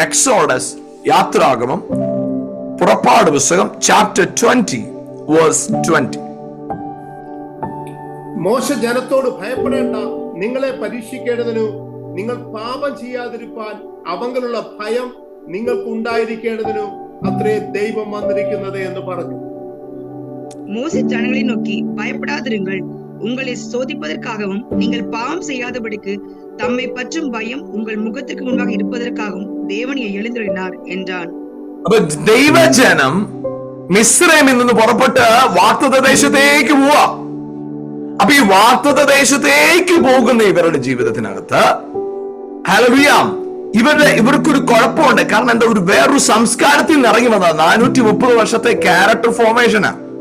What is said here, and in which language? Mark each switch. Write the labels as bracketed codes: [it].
[ml] Exodus, യാത്രാഗമം, പുറപ്പാട് പുസ്തകം chapter 20 verse 20. മോശ ജനത്തോട് ഭയപ്പെടേണ്ട, നിങ്ങളെ പരീക്ഷിക്കേണ്ടതിനു നിങ്ങൾ പാപം ചെയ്യാതിരിപ്പാൻ അവങ്കലുള്ള ഭയം നിങ്ങൾക്ക് ഉണ്ടായിരിക്കേണ്ടതിനു അത്രേ ദൈവം വന്നിരിക്കുന്നത് എന്ന് പറഞ്ഞു. [ta] மோசே ஜனங்களை நோக்கி, பயப்படாதிருங்கள், உங்களை சோதிப்பதற்காகவும் நீங்கள் பாவம் செய்யாதபடிக்கு தம்மை பற்றும் பயம் உங்கள் முகத்துக்கு முன்பாக இருப்பதற்காகவும் தேவனை எழுந்தருளினார் என்றான். [ml] അപ്പൊ ദൈവജനം മിസ്രൈമിൽ നിന്ന് പുറപ്പെട്ട് വാഗ്ദത്ത ദേശത്തേക്ക് പോവാ. അപ്പൊ ഈ വാഗ്ദത്ത ദേശത്തേക്ക് പോകുന്ന ഇവരുടെ ജീവിതത്തിനകത്ത് ഹല്ലേലൂയ, ഇവർക്കൊരു കുഴപ്പമുണ്ട്. കാരണം എന്താ? വേറൊരു സംസ്കാരത്തിൽ നിന്ന് ഇറങ്ങി വന്നത് 430 വർഷത്തെ ക്യാരക്ടർ ഫോർമേഷനാ.